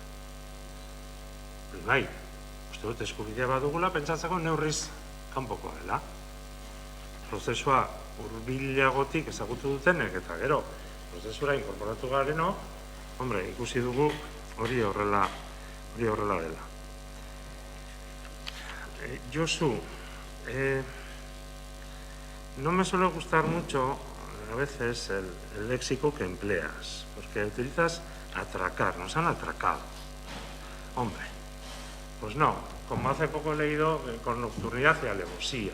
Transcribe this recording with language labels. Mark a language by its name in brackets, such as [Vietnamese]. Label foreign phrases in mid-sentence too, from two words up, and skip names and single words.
[Basque] Bai, uste dut eskubidea badugula, pentsatzeko neurriz kanpoko dela. Prozesua hurbilagotik ezagutu dutenek, eta gero, prozesura inkorporatu gareno, ikusi dugu hori horrela dela. [Spanish] Josu, no me suele gustar mucho a veces el léxico que empleas, porque utilizas atracar, nos han atracado. Hombre, pues no, como hace poco he leído con nocturnidad y alevosía.